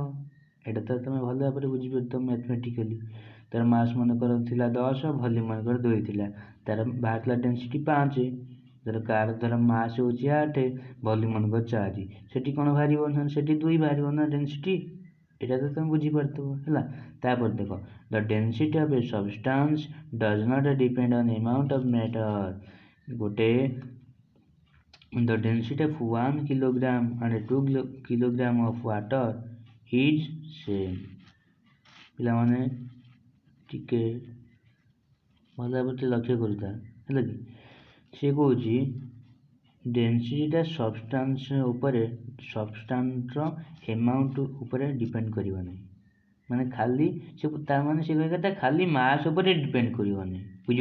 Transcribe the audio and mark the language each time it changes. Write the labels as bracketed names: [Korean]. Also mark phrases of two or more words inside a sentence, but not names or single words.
[Odia] ଏଇଟା ତ ତୁମେ ଭଲ ଭାବରେ ବୁଝିପାରୁଥିବ ମ୍ୟାଥମେଟିକାଲି। ତାର ମାସ୍ ମନେକର ଥିଲା 10, ଭଲ୍ୟୁମ୍ ମନେକର 2 ଥିଲା, ତାର ବାହାରିଥିଲା ଡେନ୍ସିଟି 5। ଧର ମାସ୍ ହେଉଛି 8, ଭଲ୍ୟୁମ୍ ମନେକର 4, ସେଠି କ'ଣ ବାହାରିବ ନା ସେଠି 2 ବାହାରିବ ନା ଡେନ୍ସିଟି। ଏଇଟା ତ ତୁମେ ବୁଝିପାରୁଥିବ। ହେଲା, ତାପରେ ଦେଖ [English] The density of a substance does not depend on amount of matter. The density of 1 kilogram and 2 kilogram of water is same. [Odia] ପିଲାମାନେ ଟିକେ ଭଲ ଭାବରେ ଲକ୍ଷ୍ୟ କରୁଥା। ହେଲା କି, ସେ କହୁଛି ଡେନ୍ସିଟିଟା ସବଷ୍ଟାନ୍ସର ଏମାଉଣ୍ଟ ଉପରେ ଡିପେଣ୍ଡ କରିବ ନାହିଁ। ମାନେ ଖାଲି ସେ କହିବା କଥା ଖାଲି ମାସ୍ ଉପରେ ଡିପେଣ୍ଡ କରିବ ନାହିଁ।